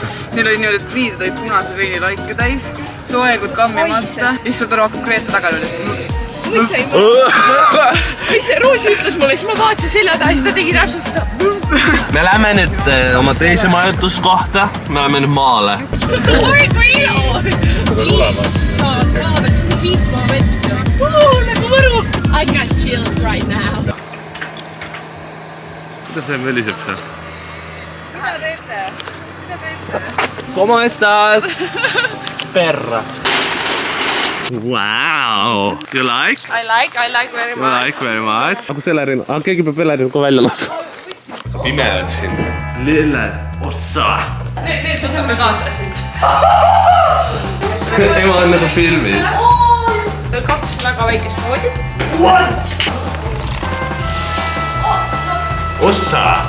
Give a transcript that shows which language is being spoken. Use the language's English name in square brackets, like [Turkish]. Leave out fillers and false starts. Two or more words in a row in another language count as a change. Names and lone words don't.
[Estonian] Neil oli niimoodi, et riided olid punase veini laike täis, soengud kammimata. Issand aru hakkab Greta taga nüüd. Või see Roosi ütles mulle, siis ma vaatasin selja taha, siis ta tegi täpselt seda. Me lähme nüüd oma teise majutuskohta. Me lähme nüüd maale. [English] I got chills right now. [Estonian] Kuidas see möliseb seal? Mida teete? [Spanish] ¿Cómo estás? [Estonian] Perra. [English] Wow. You like? I like very much. I like very much. [Estonian] Aga kus Elerinu? Keegi peab Elerinu ka välja laskma. Pime on siin. Lilled. Ossa. Need võtame kaasa siit. See ema on nagu filmis. Kaks väga väikest voodit. [English] What? Ossa.